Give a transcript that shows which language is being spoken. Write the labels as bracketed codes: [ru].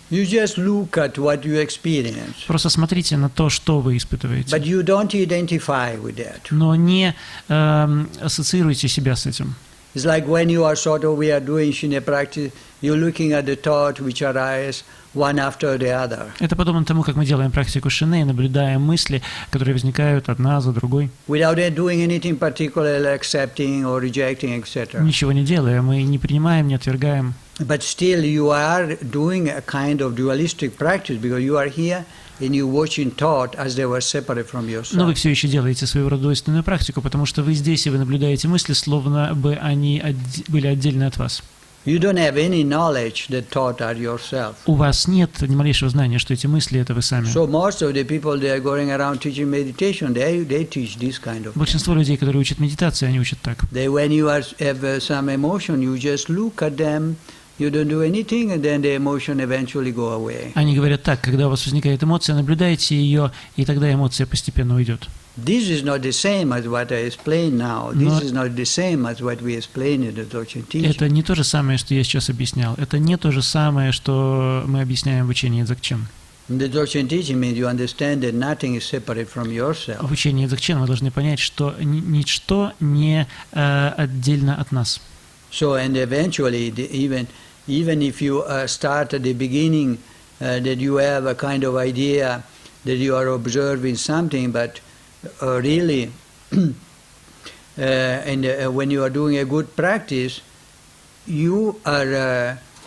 [en] you just look at what you experience, [ru] просто смотрите на то, что вы испытываете, [en] but you don't identify with that. [ru] но не ассоциируйте себя с этим. [en] It's like when you are we are doing Shine practice, you're looking at the thought which arise one after the other, [ru] Это подобно тому, как мы делаем практику шине и наблюдаем мысли, которые возникают одна за другой. [en] without doing anything particular, like accepting or rejecting, etc. [ru] Ничего не делая, мы не принимаем, не отвергаем. [en] But still you are doing a kind of dualistic practice because you are here and you're watching thought as they were separate from [ru] Но вы [en] yourself. [ru] все еще делаете своего рода двойственную практику, потому что вы здесь, и вы наблюдаете мысли, словно бы они были отдельны от вас. [en] You don't have any knowledge that thought are yourself. [ru] У вас нет ни малейшего знания, что эти мысли — это вы сами. [en] So most of the people they are going around teaching meditation, they teach this kind of. [ru] Большинство людей, которые учат медитацию, они учат так. [en] When you have some emotion, you just look at them, you don't do anything, and then the emotion eventually go away. [ru] Они говорят так: когда у вас возникает эмоция, наблюдайте ее, и тогда эмоция постепенно уйдет. [en] This is not the same as what I explained now. This is not the same as what we explained in the Dzogchen teaching. [ru] Это не то же самое, что я сейчас объяснял. Это не то же самое, что мы объясняем в учении Dzogchen. [en] In the Dzogchen teaching means you understand that nothing is separate from yourself. [ru] В учении Dzogchen вы должны понять, что ничто не отдельно от нас. [en] So, and eventually, even if you start at the beginning, that you have a kind of idea that you are observing something, but really, when you are doing a good practice, you are